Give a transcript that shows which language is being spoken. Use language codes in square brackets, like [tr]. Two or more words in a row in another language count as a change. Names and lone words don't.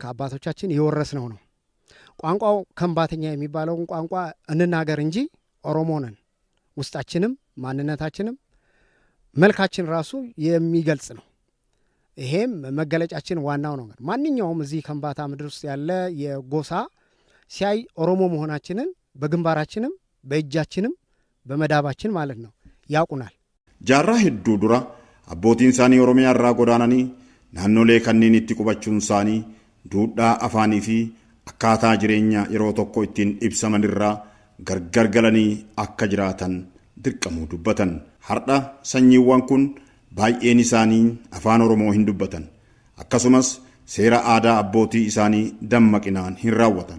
[am] ከአባቶቻችን የወረስነው ነው። ቋንቋው ከምባተኛ የሚባለውን ቋንቋ እንናገር እንጂ ኦሮሞ ነን። ውስጣችንም ማንነታችንም መልካችን ራሱ የሚገልጽ ነው። ይሄም መገለጫችን ዋናው ነው። ማንኛውም እዚህ ከምባታ ምድር ውስጥ ያለ የጎሳ ሲያይ ኦሮሞ መሆናችንን በግንባራችንም በእጃችንም በመዳባችን ማለት ነው ያውቁናል። [om] Jaraa heddu dura abbootiin saanii Oromiyaa raa godaananii naannolee kanneen itti qubachuun saanii duudhaa afaanii fi akkaataa jireenya yeroo tokko ittiin ibsamanirraa gargar galanii akka jiraatan dirqamuu dubbatan. Har'a sanyiiwwan kun baay'een isaanii afaan Oromoo hin dubbatan. Akkasumas seera aadaa abbootii isaanii dammaqinaan hin raawwatan.